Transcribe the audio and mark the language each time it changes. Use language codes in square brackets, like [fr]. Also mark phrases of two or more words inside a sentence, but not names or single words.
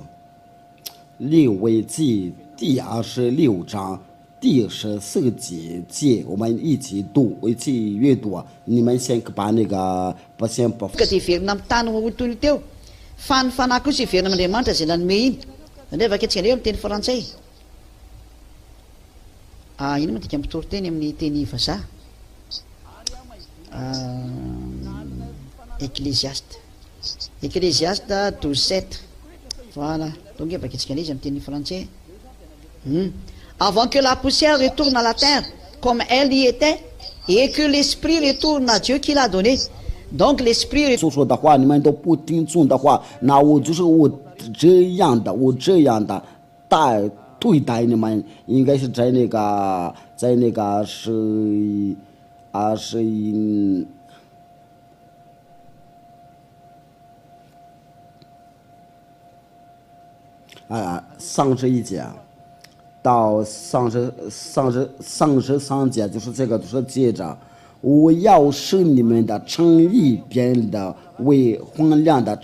[zh] 利未记第26章第14节，我们一起读，一起阅读啊！你们先把那个先把。 [mg] Ka ty verina amin'ny tany hotony teo fa ny fanahy kosa iverina amin'Andriamanitra izay nanome iny. Nefa ankehitriny reo amin'ny teny frantsay. Ino moa dika mitory teny amin'ny teny vazaha? [fr] Ecclésiaste 12:7. Voilà. [mg] Donc efa ankehitriny izy amin'ny teny frantsay. [fr] Avant que la poussière retourne à la terre comme elle y était et que l'esprit retourne à Dieu qui l'a donné. Donc l'esprit [zh] 说的话你们都不听从的话，那我就是我这样的对待你们，应该是在那个是 31节到33节，就是这个，就是接着，我要使你们的诚意变得为荒凉的。